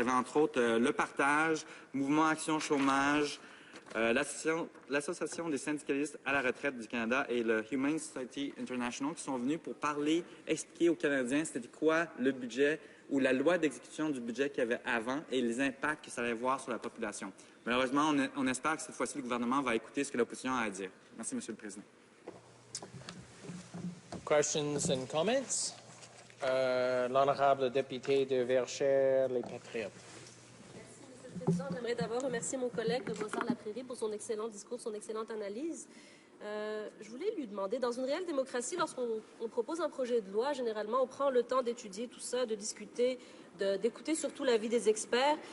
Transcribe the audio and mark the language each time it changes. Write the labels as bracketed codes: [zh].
[fr] J'avais entre autres Le Partage, Mouvement Action Chômage, l'Association des syndicalistes à la retraite du Canada et le Humane Society International qui sont venus pour expliquer aux Canadiens c'était quoi le budget ou la loi d'exécution du budget qu'il y avait avant et les impacts que ça allait avoir sur la population. Malheureusement, on espère que cette fois-ci, le gouvernement va écouter ce que l'opposition a à dire. Merci, Monsieur le Président. [en] Questions and comments? [fr] L'honorable député de Verchères, les Patriotes. Merci, Monsieur le Président. J'aimerais d'abord remercier mon collègue de Brossard-Laprérie pour son excellent discours, son excellente analyse. Je voulais lui demander, dans une réelle démocratie, lorsqu'on propose un projet de loi, généralement, on prend le temps d'étudier tout ça, de discuter, d'écouter surtout l'avis des experts.